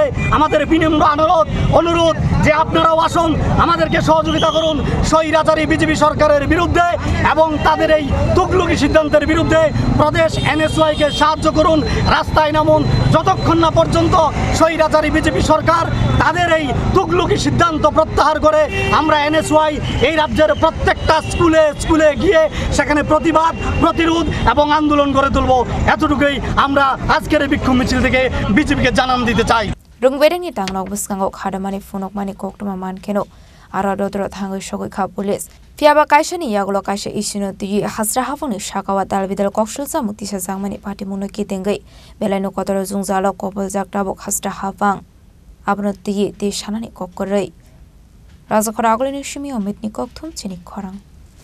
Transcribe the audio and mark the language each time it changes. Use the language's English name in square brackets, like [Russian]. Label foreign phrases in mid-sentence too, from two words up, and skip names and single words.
[Bangla] আমাদের বিনম্র অনুরোধ যে আপনারাও আসুন আমাদেরকে সহযোগিতা করুন স্বৈরাচারী বিজেপি সরকারের বিরুদ্ধে এবং তাদের এই তুগলুকি সিদ্ধান্তের বিরুদ্ধে প্রদেশ এনএসওয়াইকে সাহায্য করুন রাস্তায় নামুন যতক্ষণ না পর্যন্ত স্বৈরাচারী বিজেপি সরকার তাদের এই তুগলুকি সিদ্ধান্ত প্রত্যাহার করে আমরা এনএসওয়াই এই রাজ্যের প্রত্যেকটা স্কুলে গিয়ে সেখানে প্রতিবাদ প্রতিরোধ এবং আন্দোলন করে তুলব। এতটুকুই আমরা আজকের এই বিক্ষোভ মিছিল থেকে বিজেপিকে জানান দিতে চাই। [Kok Borok] rungberengni tanglok bwskango khadamani phunukmani koktoma mankeno aro dodro thangoi sogoi kha police fiaba kaisani yagulo kaisa isino tui hasra hafungni shakawa dalbidal koksulsa mutisa jangmani patimuno kitengei belaino kotoro jungjalo kopol jaktabo hasra hafang abno tui te sanani kokkorei rajakhora agolini shimi omitni kokthum chini khorang